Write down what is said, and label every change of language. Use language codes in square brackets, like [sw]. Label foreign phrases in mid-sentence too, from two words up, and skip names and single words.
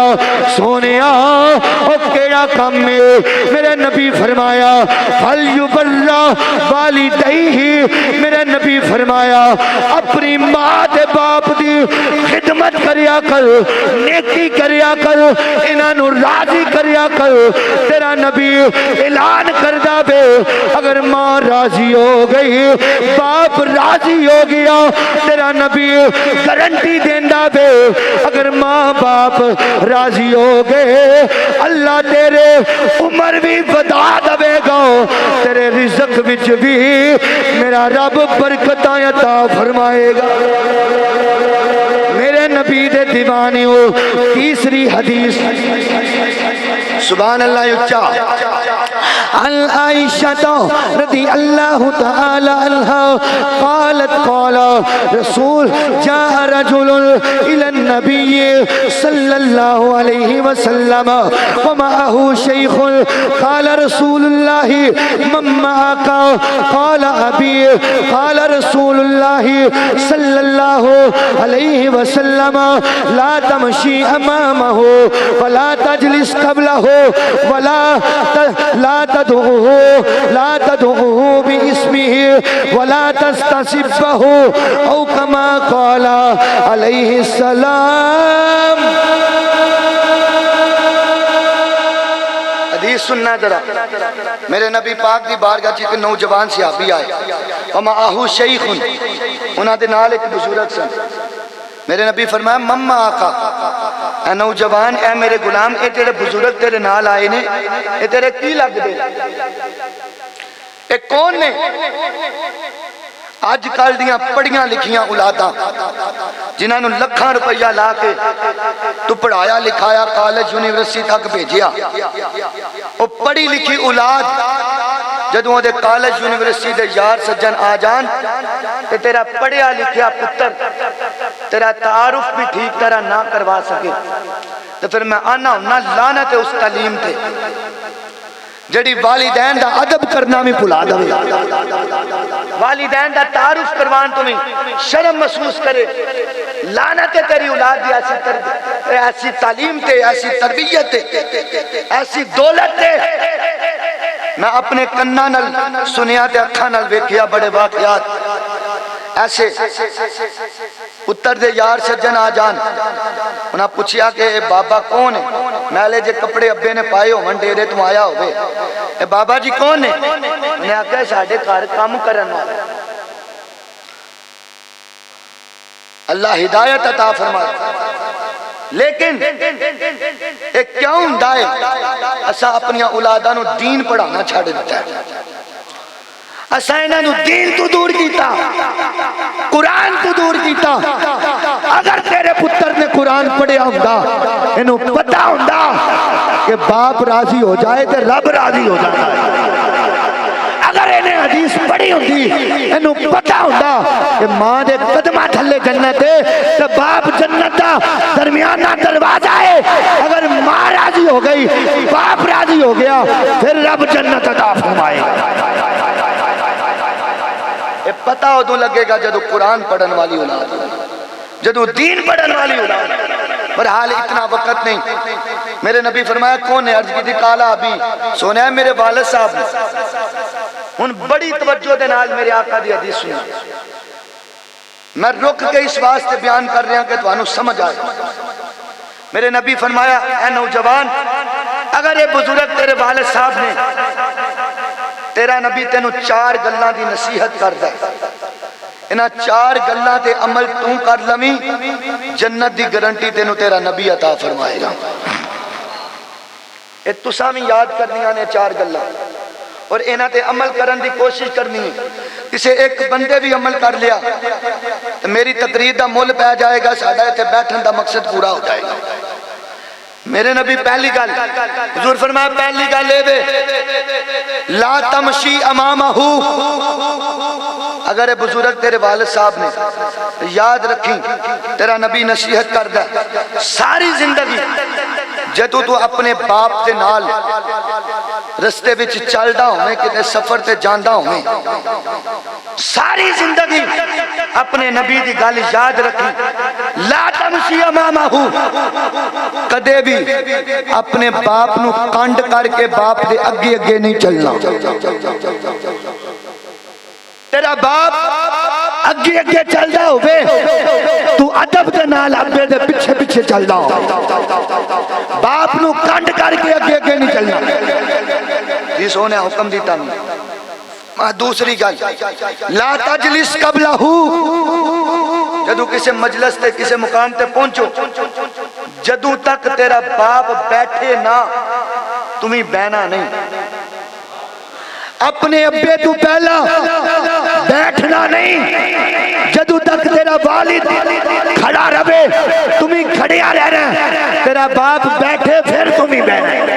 [pa] سونیا او کیڑا کام میں میرے نبی فرمایا [ar] فَلْيُبَرَّ وَالِدَيْهِ [pa] میرے نبی فرمایا اپنی ماں دے باپ دی خدمت کریا کر نیکی کریا کر انہاں راضی کریا کر تیرا نبی اعلان کردہ بے اگر ماں راضی ہو گئی باپ راضی ہو گیا تیرا نبی گارنٹی دیندہ بے اگر ماں باپ راضی ہو گئے اللہ تیرے عمر بھی بدا دے گا تیرے رزق وچ بھی میرا رب برکتاں عطا فرمائے گا میرے نبی دے دیوانے ہو تیسری حدیث [ar] سبحان اللہ [pa] اچھا [ar] عن عائشة رضي الله تعالى عنها قالت قال رسول جاء رجل إلى النبي صلى الله عليه وسلم ومعه شيخ قال رسول الله من معك قال أبي قال رسول الله صلى الله عليه وسلم لا تمشي أمامه ولا تجلس قبله ولا تدعوه باسمه ولا تستصبه او كما قال عليه السلام [pa] حدیث سننا ذرا میرے نبی پاک دی بارگاہ چ ایک نوجوان صحابی آئے [ar] ومعه شیخ [pa] انہاں دے نال ایک بزرگ سن میرے نبی فرمایا مما آقا اے نوجوان اے میرے غلام اے تیرے بزرگ تیرے نال آئے نے اے تیرے کی لگ دے اے کون نے آج کل دیاں پڑھیاں لکھیاں اولاداں جنہاں نو لکھاں روپیہ لا کے تو پڑھایا لکھایا کالج یونیورسٹی تک بھیجیا او پڑھی لکھی اولاد جدوں دے کالج یونیورسٹی دے یار سجن آ جان تے تیرا پڑھیا لکھیا پتر تیرا تعارف بھی ٹھیک طرح نہ کروا سکے تو پھر میں آنا ہوں نہ لعنت اس تعلیم تے جڑی والدین دا ادب کرنا میں بھلا دے والدین دا تعارف کروان تمہیں شرم محسوس کرے لعنت تیری اولاد دی ایسی تعلیم تے ایسی تربیت تے ایسی دولت تے میں اپنے کناں نال سنیا تے اکھاں نال ویکھیا بڑے واقعات ایسے پتر دے یار سجن آ جان انہاں پوچھیا کہ اے بابا کون ہے میلے جے کپڑے ابے نے پائے ہو ڈیرے تو آیا ہوئے اے بابا جی کون ہے انہیں آکھا ساڈے گھر کام کرن والا اللہ ہدایت عطا فرمائے لیکن ایک کیوں ہوندا ہے اسا اپنی اولاداں نو دین پڑھانا چھڈ دیتا ہے اسا انہاں نو دین تو دور کیتا قرآن تو دور کیتا اگر تیرے پتر نے قرآن پڑھیا ہوندا انہوں پتہ ہوندا کہ باپ راضی ہو جائے تے رب راضی ہو جائے اگر انہیں حدیث پڑھی ہوندی انہوں پتہ ہوندہ کہ ماں دے قدمہ تھلے جنت ہے تو باپ جنت دا درمیانہ دروازہ ہے اگر ماں راضی ہو گئی باپ راضی ہو گیا پھر رب جنت عطا فرمائے یہ پتہ ہو تو لگے گا جدو قرآن پڑھن والی اولاد جدو دین پڑھن والی اولاد پر حال اتنا وقت نہیں میرے نبی فرمایا کون ہے عرض کی تھی کالا ابھی سونا ہے میرے والد صاحب نے ان بڑی توجہ دے نال میرے آقا دی حدیث سنا میں رک کے اس واسطے بیان کر رہا کہ تو انہوں سمجھ آئے میرے نبی فرمایا اے نوجوان اگر یہ بزرگ تیرے والد صاحب نے تیرا نبی تینوں 4 گلاں دی نصیحت کردا ہے انہاں 4 گلاں تے عمل تو کر لویں جنت دی گارنٹی تینوں تیرا نبی عطا فرمائے گا اے تساں بھی یاد کرنیاں نے 4 گلاں اور انہاں تے عمل کرن دی کوشش کرنی ہے کسے ایک بندے بھی عمل کر لیا تو میری تقریر دا مول پہ جائے گا ساڈا ایتھے بیٹھن دا مقصد پورا ہو جائے گا میرے نبی پہلی گل حضور فرمایا پہلی گل اے وے [ar] لا تمشی امامہ [pa] اگر بزرگ تیرے والد صاحب نے یاد رکھی تیرا نبی نصیحت کردا ساری زندگی جدوں تو اپنے باپ دے نال رستے وچ چلدا ہوے کتے سفر تے جاندا ہوے ساری زندگی اپنے نبی دی گل یاد رکھی [ar] لا تمشی امامہ [pa] کدے بھی اپنے باپ نو کانڈ کر کے باپ دے اگے اگے نہیں چلنا تیرا باپ اگے اگے چلدا ہوے تو ادب دے نال ابے دے پیچھے پیچھے چلدا ہو باپ نو کانڈ کر کے اگے اگے نہیں چلنا جی سونے حکم دیتا نہیں دوسری گل [ar] لا تجلس قبلہ [pa] جدو کسی مجلس تے کسی مقام تے پہنچو جدو تک تیرا باپ بیٹھے نہ تمہیں بہنا نہیں اپنے ابے تو پہلا بیٹھنا نہیں جدو تک تیرا والد کھڑا رہے تمہیں کھڑیا رہنا تیرا باپ بیٹھے پھر تمہیں بہنا